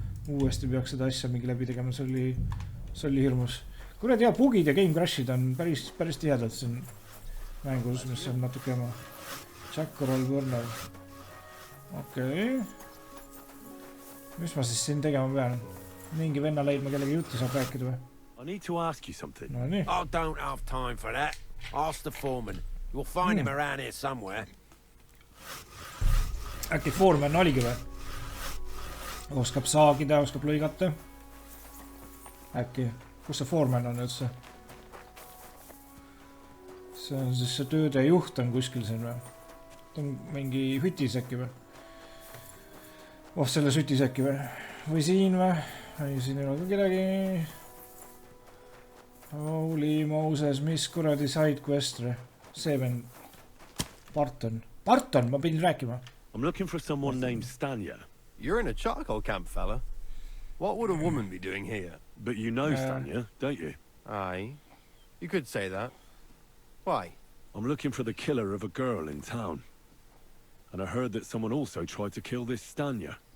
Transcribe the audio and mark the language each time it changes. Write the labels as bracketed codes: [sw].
[et] Uuesti peaks seda asja mingi läbi tegema, see oli hirmus. Kurat hea, bugid ja game crashid on päris tihedalt siin mängus, mis on natuke ema. Jackal Burner. Okei. Mis ma siis siin tegema pean? Mingi venna leidma kellegi juttu saab rääkida või? [en] I need to ask you something. [et] No nii. [en] I don't have time for that. Ask the foreman. You'll find him around here somewhere. [et] Äkki foreman oligi või? Oskab saagida, oskab lõigata. Äkki. Kus see foreman on üldse? See on siis see tööde juht on kuskil siin või? Ta on mingi hütis äkki või? Selles hütis äkki või? Või siin või? Ei, siin ei ole ka kedagi. Holy Moses, mis kuradi side quest või? See vend. Barton, ma pidin rääkima. [en] I'm looking for someone named Stanya. You're in a charcoal camp, fella. What would a woman be doing here? But you know Stanya, don't you? Aye. You could say that. Why? I'm looking for the killer of a girl in town. And I heard that someone also tried to kill this Stanya.